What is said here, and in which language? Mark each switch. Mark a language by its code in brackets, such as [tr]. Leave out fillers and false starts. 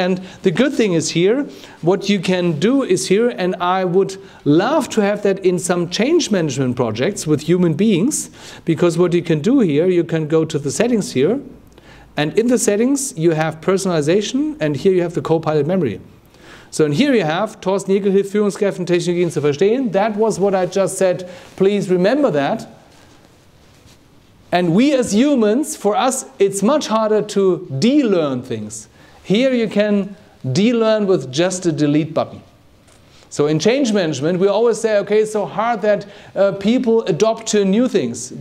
[en] And the good thing is here, what you can do is here, and I would love to have that in some change management projects with human beings. Because what you can do here, you can go to the settings here, and in the settings you have personalization, and here you have the co-pilot memory. So in here you have Thorsten, Jekel [de] hilft Führungskräften, Technologien zu verstehen. [en] That was what I just said. Please remember that. And we as humans, for us, it's much harder to de-learn things. Here you can de-learn with just a delete button. So in change management, we always say, okay, it's so hard that people adopt to new things.